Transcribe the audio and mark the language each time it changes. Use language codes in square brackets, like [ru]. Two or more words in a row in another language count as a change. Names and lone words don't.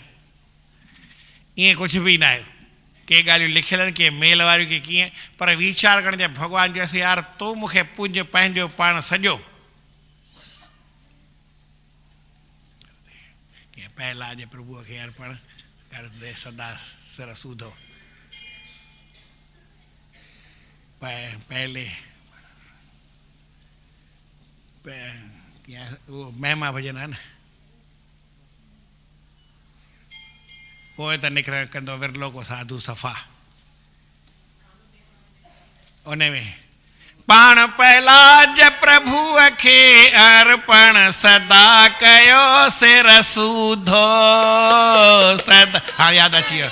[sd] ईअं कुझु बि न आहे। के ॻाल्हियूं लिखियलु आहिनि, के मेल वारियूं, के कीअं, पर वीचार करण जा भॻवानु चयोसि यार तूं मूंखे पूज पंहिंजो पाण सॼो। कीअं पहलाज प्रभुअ खे अर्पण कर दे सदा सिर सूधो, पहले उहो महिमा भॼन आहे न, पोइ त निकिरण कंदो विरलो को साधु सफ़ा, उन में पाण पहलाज प्रभुअ खे अर्पण सदा कयो सिर सूधो, सदा, हाँ याद अची वियो,